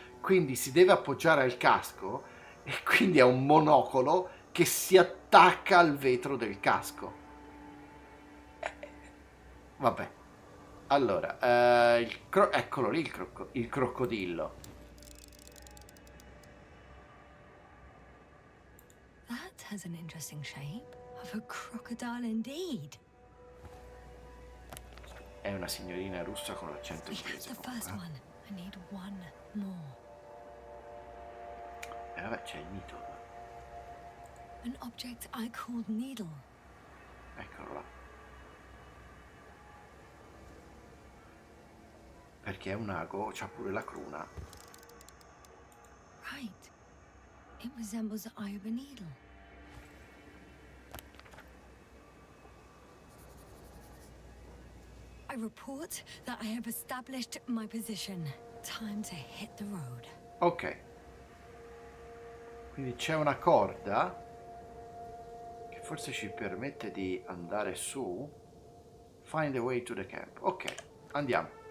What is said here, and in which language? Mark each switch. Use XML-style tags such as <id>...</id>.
<it>Quindi si deve appoggiare al casco e quindi è un monocolo che si attacca al vetro del casco. Vabbè. Allora, eccolo lì il crocodillo.</it> <en>That has an interesting shape. Of a crocodile indeed.</en> <it>È una signorina russa con l'accento</it> <en>We have</en> <it>inglese.</it> <en>the first one. I need one more.</en> <it>E vabbè, c'è il Needle.</it> <en>An object I called needle.</en> <it>Eccolo là. Perché è un ago, c'ha pure la cruna.</it> <en>Right. It resembles the eye of a needle. I report that I have established my position. Time to hit the road. Ok.</en> <it>Quindi c'è una corda che forse ci permette di andare su.</it> <en>Find the way to the camp.</en> <it>Ok, andiamo.</it>